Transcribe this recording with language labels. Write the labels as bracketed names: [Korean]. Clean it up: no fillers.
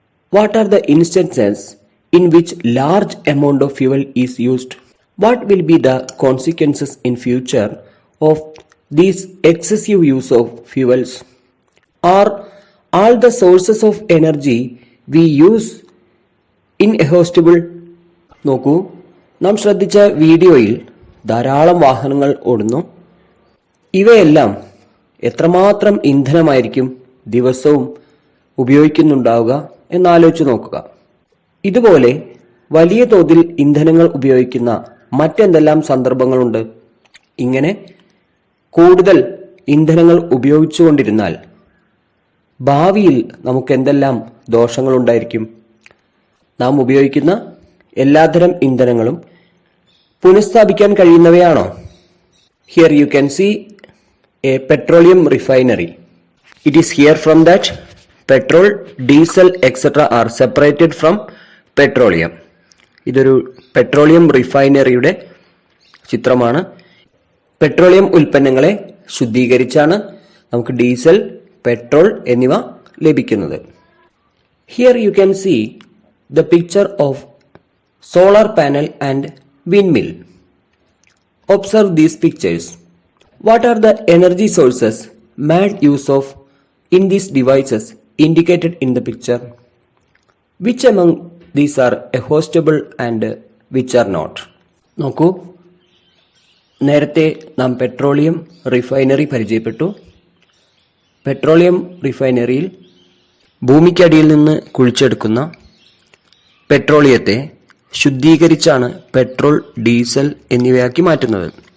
[English] What are the instances in which large amount of fuel is used? What will be the consequences in future of this excessive use of fuels? Are all the sources of energy we use inexhaustible? [Malayalam] നോക്കൂ, നാം ശ്രദ്ധിച്ച വീഡിയോയിൽ ധാരാളം വാഹനങ്ങൾ ഓടുന്നു. ഇവയെല്ലാം എത്രമാത്രം ഇന്ധനമായിരിക്കും ദിവസവും ഉപയോഗിക്കുന്നുണ്ടാവുക എന്നാലോചിച്ച് നോക്കുക. ഇതുപോലെ വലിയ തോതിൽ ഇന്ധനങ്ങൾ ഉപയോഗിക്കുന്ന മറ്റെന്തെല്ലാം സന്ദർഭങ്ങളുണ്ട്? ഇങ്ങനെ കൂടുതൽ ഇന്ധനങ്ങൾ ഉപയോഗിച്ചുകൊണ്ടിരുന്നാൽ ഭാവിയിൽ നമുക്ക് എന്തെല്ലാം ദോഷങ്ങളുണ്ടായിരിക്കും? നാം ഉപയോഗിക്കുന്ന എല്ലാത്തരം ഇന്ധനങ്ങളും പുനഃസ്ഥാപിക്കാൻ കഴിയുന്നവയാണോ? [English] Here you can see a petroleum refinery. It is here from that petrol, diesel, etc. are separated from petroleum. [Malayalam] ഇതൊരു പെട്രോളിയം റിഫൈനറിയുടെ ചിത്രമാണ്. പെട്രോളിയം ഉൽപ്പന്നങ്ങളെ ശുദ്ധീകരിച്ചാണ് നമുക്ക് ഡീസൽ, പെട്രോൾ എന്നിവ ലഭിക്കുന്നത്. [English] Here you can see the picture of solar panel and windmill. Observe these pictures. What are the energy sources made use of in these devices indicated in the picture? Which among these are exhaustible and which are not? [Malayalam] നോക്കൂ, നേരത്തെ നാം petroleum refinery പരിചയപ്പെട്ടു. Petroleum റിഫൈനറിയിൽ ഭൂമിക്കടിയിൽ നിന്ന് കുഴിച്ചെടുക്കുന്ന പെട്രോളിയത്തെ ശുദ്ധീകരിച്ചാണ് petrol, diesel എന്നിവയാക്കി മാറ്റുന്നത്.